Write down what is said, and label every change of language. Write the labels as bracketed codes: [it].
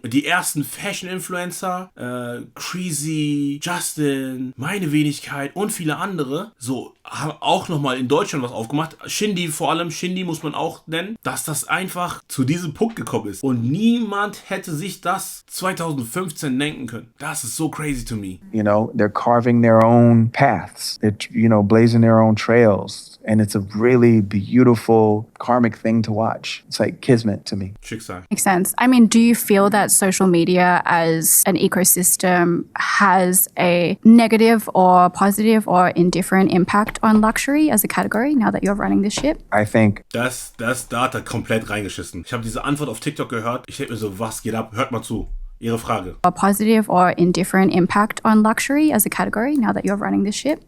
[de] Die ersten Fashion-Influencer, Creasy, Justin, meine Wenigkeit und viele andere, so haben auch nochmal in Deutschland was aufgemacht. Shindy vor allem, Shindy muss man auch nennen, dass das einfach zu diesem Punkt gekommen ist. Und niemand hätte sich das 2015 denken können. Das ist so [en] crazy to me. You know, they're carving their own paths. They're, you know, blazing their own trails. And it's a really beautiful karmic thing to watch. It's like kismet to me. [de] Schicksal. [en] Makes sense. I mean, do you feel that social media as an ecosystem has a negative or positive or indifferent impact on luxury as a category now that you're running this ship? I think [de] Da hat er komplett reingeschissen. Ich habe diese Antwort auf TikTok gehört. Ich denke mir so, was geht ab? Hört mal zu. Ihre Frage. [en] A positive or indifferent impact on luxury as a category now that you're running this ship?